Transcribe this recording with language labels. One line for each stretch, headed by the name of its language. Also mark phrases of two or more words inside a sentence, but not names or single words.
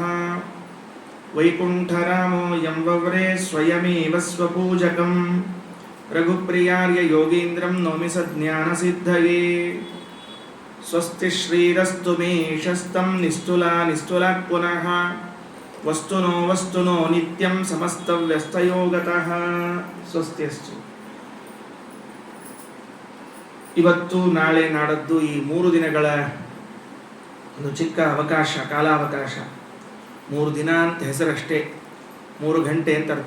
Sanskrit: ವೈಕುಂಠರಾಮೋ ಯಂ ವವ್ರೇ ಸ್ವಯಮೇವ ಸ್ವಪೂಜಕಂ ರಘುಪ್ರಿಯಾರ್ಯ ಯೋಗೀಂದ್ರಂ ನೌಮಿ ಸಜ್ಞಾನಸಿದ್ಧಯೇ. ಸ್ವಸ್ತಿ ಶ್ರೀರಸ್ತು ಮೇ ಶಸ್ತಂ ನಿಸ್ತುಲಾ ನಿಸ್ತುಲಾತ್ ಪುನಃ ವಸ್ತುನೋ ವಸ್ತುನೋ ನಿತ್ಯಂ ಸಮಸ್ತವ್ಯಸ್ತಯೋಗತಃ. ಸ್ವಸ್ತಿಯಸ್ತು.
Kannada: ಇವತ್ತು ನಾಳೆ ನಾಡದ್ದು ಈ 3 ದಿನಗಳ ಒಂದು ಚಿಕ್ಕ ಅವಕಾಶ, ಕಾಲಾವಕಾಶ. 3 ದಿನ ಅಂತ ಹೆಸರಷ್ಟೇ, 3 ಗಂಟೆ ಅಂತ ಅರ್ಥ.